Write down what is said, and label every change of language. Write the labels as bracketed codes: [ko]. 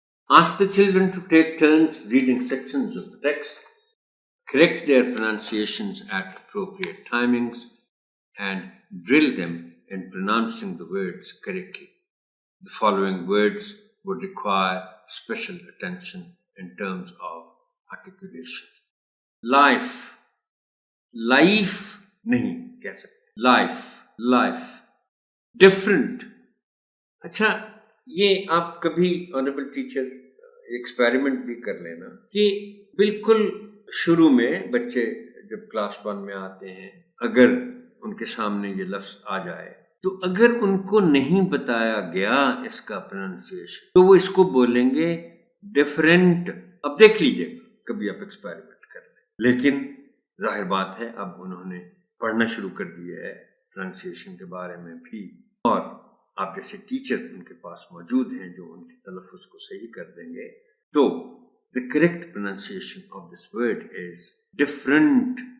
[en] Ask the children to take turns reading sections of the text, correct their pronunciations at appropriate timings, and drill them in pronouncing the words correctly. The following words would require special attention in terms of articulation. Life. [ur] Life نہیں کہہ سکتے. [en] Life. Different. [ur] اچھا، یہ آپ کبھی honourable teacher experiment بھی کر لینا کہ بالکل شروع میں بچے جب کلاس 1 میں آتے ہیں، اگر ان کے سامنے یہ لفظ آ جائے تو اگر ان کو نہیں بتایا گیا اس کا پروننسیشن تو وہ اس کو بولیں گے ڈیفرنٹ. اب دیکھ لیجئے کبھی آپ ایکسپیریمنٹ کر لیں. لیکن ظاہر بات ہے اب انہوں نے پڑھنا شروع کر دیا ہے پروننسیشن کے بارے میں بھی، اور آپ جیسے ٹیچر ان کے پاس موجود ہیں جو ان کے تلفظ کو صحیح کر دیں گے. [en] تو the correct pronunciation of this word is different.